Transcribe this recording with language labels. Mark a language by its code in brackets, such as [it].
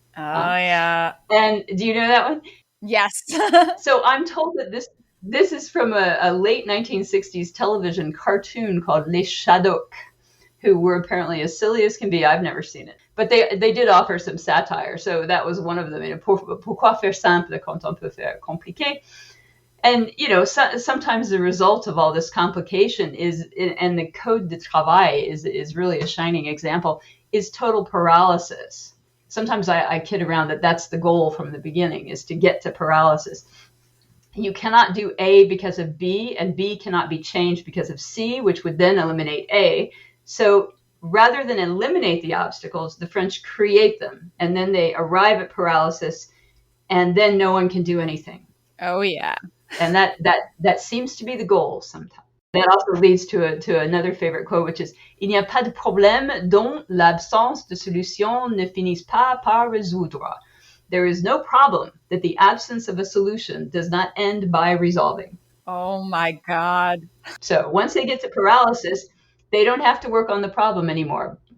[en] Oh, yeah. And do you know that one? Yes. So I'm told that this is from a late 1960s television cartoon called Les Shadocks, who were apparently as silly as can be. I've never seen it. But they did offer some satire. So that was one of them. [fr] Pourquoi faire simple quand on peut faire compliqué? [en] And, sometimes the result of all this complication is, and the Code de Travail is really a shining example, is total paralysis. Sometimes I kid around that that's the goal from the beginning, is to get to paralysis. You cannot do A because of B, and B cannot be changed because of C, which would then eliminate A. So rather than eliminate the obstacles, the French create them, and then they arrive at paralysis, and then no one can do anything. Oh, yeah. And that seems to be the goal sometimes. That also leads to another favorite quote, which is [fr] Il n'y a pas de problème dont l'absence de solution ne finisse pas par résoudre. [en] There is no problem that the absence of a solution does not end by resolving. Oh my God. So once they get to paralysis, they don't have to work on the problem anymore.